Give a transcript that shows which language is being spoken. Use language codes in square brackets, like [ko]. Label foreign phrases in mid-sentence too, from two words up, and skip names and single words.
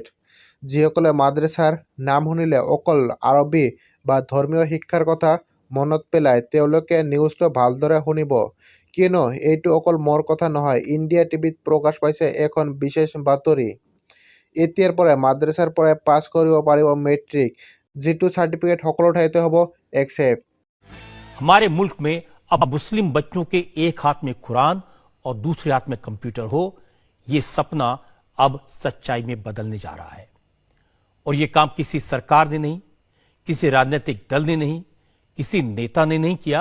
[as] যিসকলে মাদ্ৰাছাৰ নাম শুনিলে অকল আৰবী বা ধৰ্মীয় শিক্ষাৰ কথা মনত পেলায় তেওঁলোকে নিউজটো ভালদৰে শুনিব, কিয়নো এইটো অকল মোৰ কথা নহয়। ইণ্ডিয়া টিভিত প্ৰকাশ পাইছে এখন বিশেষ বাতৰি। এতিয়াৰ পৰাই মাদ্ৰাছাৰ পৰাই পাছ কৰিব পাৰিব মেট্ৰিক, যিটো চাৰ্টিফিকেট সকলো ঠাইতে হ'ব একচেপ্ট। [hi] हमारे मुल्क में अब मुस्लिम बच्चों के एक हाथ में कुरान और दूसरे हाथ में कंप्यूटर हो, ये सपना अब सच्चाई में बदलने जा रहा है। और ये काम किसी सरकार ने नहीं, किसी राजनीतिक दल ने नहीं, किसी नेता ने नहीं किया।